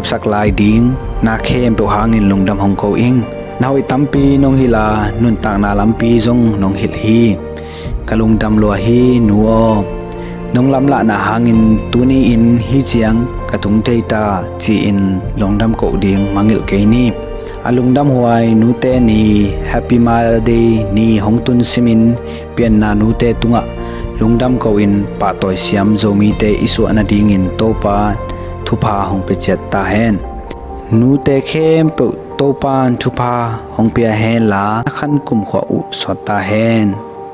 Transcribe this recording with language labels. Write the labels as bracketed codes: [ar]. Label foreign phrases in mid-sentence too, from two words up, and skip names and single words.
[ctd] sak lai ding na khem pe hangin lungdam hong ko ing nawi tampi nong hila nun tang na lampi jong nong hil hi kalungdam lo hi nu o nong lam la na hangin tuni in hi chiang katung teita chi in longdam ko ding mangil ke ni alungdam huai nute ni [en] happy mother day [ctd] ni hongtun simin pian na nute tunga lungdam ko in pa toy siam zomi te isu anading in topa thupa hong pe chet ta hen nute khem pe topan thupa hong pia hen la khan kum kho u sota hen